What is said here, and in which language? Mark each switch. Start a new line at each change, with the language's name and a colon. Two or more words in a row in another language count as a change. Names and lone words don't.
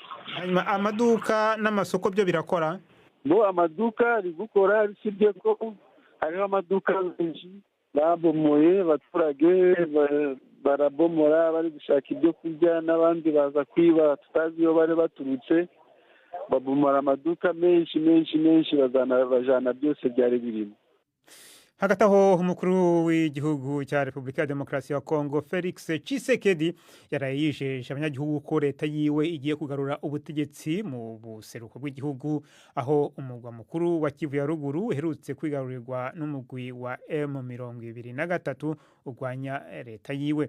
Kinyarwanda: Amaduka n'amasoko byo birakora? Bo amaduka ari gukora, sibyo ko hariho amaduka menshi babomoye, abaturage barabomora bari gushaka ibyo kurya, n'abandi baza kwiba tutazi iyo bari baturutse, babomora amaduka menshi bajana byose byari birimo.
Rundi: Hagati aho umukuru w'igihugu cya Repubulika ya Demokarasi ya Kongo Felix Tshisekedi yaraye yijeje abanyagihugu ko leta yiwe igiye kugarura ubutegetsi mu buseruko bw'igihugu, aho umugwa mukuru wa Kivu ya ruguru uherutse kwigarurirwa n'umugwi wa M23 urwanya leta yiwe.